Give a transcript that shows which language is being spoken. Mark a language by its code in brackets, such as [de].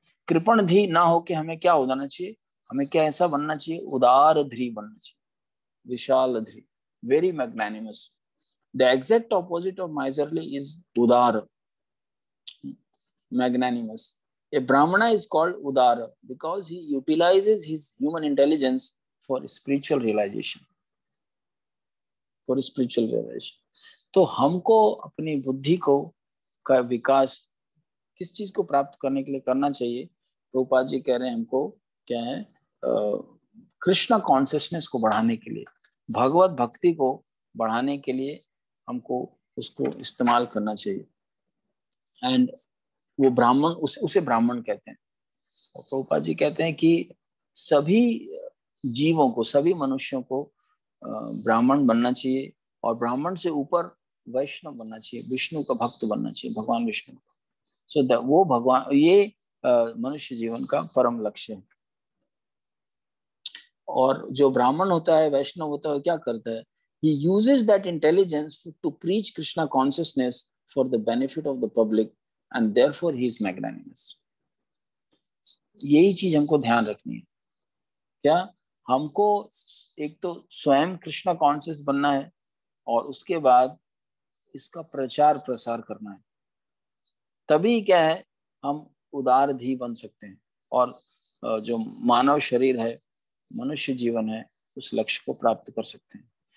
[hi] कृपणधी ना होके हमें क्या हो जाना चाहिए, हमें क्या ऐसा बनना चाहिए, उदारधी बनना चाहिए, विशालधी, [en] very magnanimous. The exact opposite of miserly is udar, magnanimous. A Brahmana is called udara because he utilizes his human intelligence for spiritual realization, for spiritual realization. [hi] तो हमको अपनी बुद्धि को का विकास किस चीज को प्राप्त करने के लिए करना चाहिए? प्रभुपाद जी कह रहे हैं हमको क्या है, कृष्णा कॉन्शियसनेस को बढ़ाने के लिए, भगवत भक्ति को बढ़ाने के लिए हमको उसको इस्तेमाल करना चाहिए। एंड वो ब्राह्मण, उसे ब्राह्मण कहते हैं। और प्रभुपाद जी कहते हैं कि सभी जीवों को, सभी मनुष्यों को ब्राह्मण बनना चाहिए, और ब्राह्मण से ऊपर वैष्णव बनना चाहिए, विष्णु का भक्त बनना चाहिए, भगवान विष्णु का। सो वो भगवान, ये मनुष्य जीवन का परम लक्ष्य है। और जो ब्राह्मण होता है, वैष्णव होता है, क्या करता है, [en] he uses that intelligence to preach Krishna consciousness for the benefit of the public and therefore he is magnanimous. [hi] यही चीज हमको ध्यान रखनी है। क्या हमको एक तो स्वयं कृष्णा कॉन्शियस बनना है, और उसके बाद इसका प्रचार प्रसार करना है, तभी क्या है हम उदारधी बन सकते हैं, और जो मानव शरीर है, मनुष्य जीवन है, उस लक्ष्य को प्राप्त कर सकते हैं।